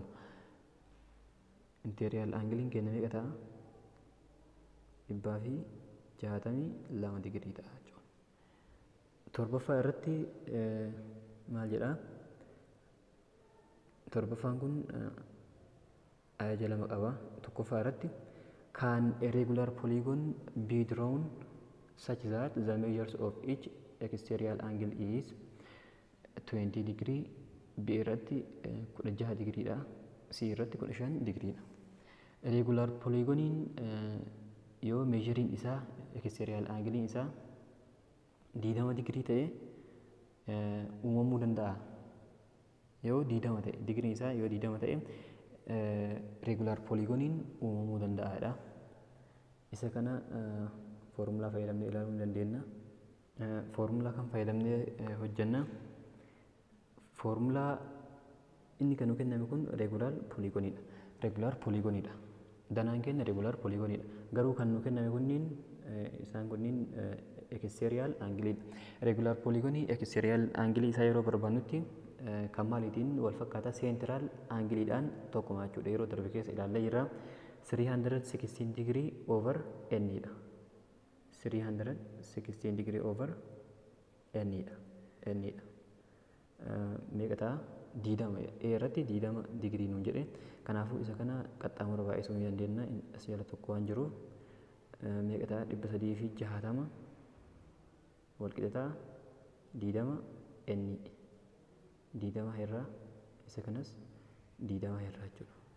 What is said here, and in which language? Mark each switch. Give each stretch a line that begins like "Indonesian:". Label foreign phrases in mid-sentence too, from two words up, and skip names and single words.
English: Interior angle
Oromo: kenna meeqa ta'a? 162 digirii ta'a jechuudha. Torbaffaa irratti maal jedhaa? Torbaffaan kun ajaja lama qaba.
English: Tokkoffaa irratti can a regular polygon be drawn such that the measures of each exterior angle is 20 degree.
Oromo: B irratti 16 digriidha. C irratti 15 digriidha.
English: Regular polygoniin
Oromo: yoo meeshariin isaa
English: exterior angle
Oromo: isaa 20 digrii ta'e uumamuu danda'a. Yoo 20 ta'e digriin isaa yoo 20 ta'e
English: regular polygoniin
Oromo: uumamuu danda'aadha. Isa kana foormulaa fayyadamnee ilaaluu ni dandeenya. Foormulaa kan fayyadamnee hojjenna. Foormulaa inni kan nu kenname kun
English: regular polygoniidha. Regular polygoniidha.
Oromo: Danaan kenna
English: regular polygoniidha.
Oromo: Garuu kan nu kenname kunniin isaan kunniin
English: exterior angle. Regular polygonii exterior angle
Oromo: isaa yeroo barbaannutti kan maaliitiin wal fakkaata
English: central angleedhaan
Oromo: tokkuma jechuudha. Yeroo darbe keessa ilaallee jirra 316
English: degree over n
Oromo: dha.
English: 316 degree over n
Oromo: dha. N dha. Meeqa ta'a? 20 irratti 20 digirii nuun jedhe. Kanaafuu isa kana qaxxaamura baay'isuu ni dandeenya. As jala tokko waan jiruuf meeqa ta'a? 360 wal qixa ta'a 20 n 20 irraa isa kanas 20 irraa jechuudha.